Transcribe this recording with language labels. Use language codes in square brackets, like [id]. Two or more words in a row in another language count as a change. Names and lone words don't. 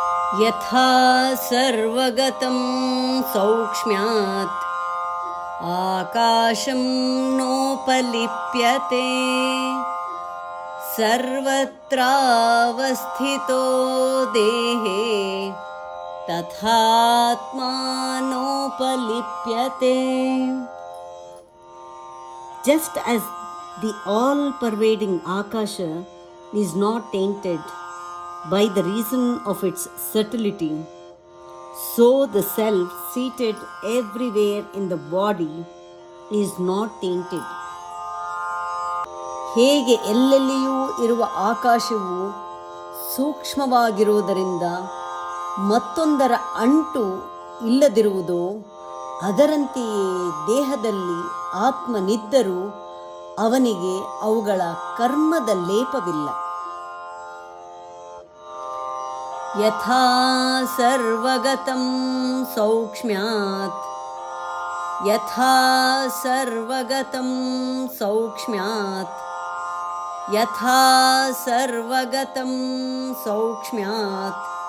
[sa] यथा सर्वगतं सौक्ष्म्यात् आकाशं नोपलिप्यते सर्वत्रावस्थितो देहे तथात्मानोपलिप्यते. [en] Just as the all-pervading Akasha is not tainted by the reason of its subtlety, so the self seated everywhere in the body is not tainted. [kn] ಹೇಗೆ ಎಲ್ಲೆಲ್ಲಿಯೂ ಇರುವ ಆಕಾಶವು ಸೂಕ್ಷ್ಮವಾಗಿರುವುದರಿಂದ ಮತ್ತೊಂದರ ಅಂಟು ಇಲ್ಲದಿರುವುದೋ ಅದರಂತೆಯೇ ದೇಹದಲ್ಲಿ ಆತ್ಮನಿದ್ದರೂ ಅವನಿಗೆ ಅವುಗಳ ಕರ್ಮದ ಲೇಪವಿಲ್ಲ. [sa] ಯಥಾ ಸರ್ವಗತಂ ಸೌಕ್ಷ್ಮ್ಯಾತ್ ಯಥಾ ಸರ್ವಗತಂ ಸೌಕ್ಷ್ಮ್ಯಾತ್ ಯಥಾ ಸರ್ವಗತಂ ಸೌಕ್ಷ್ಮ್ಯಾತ್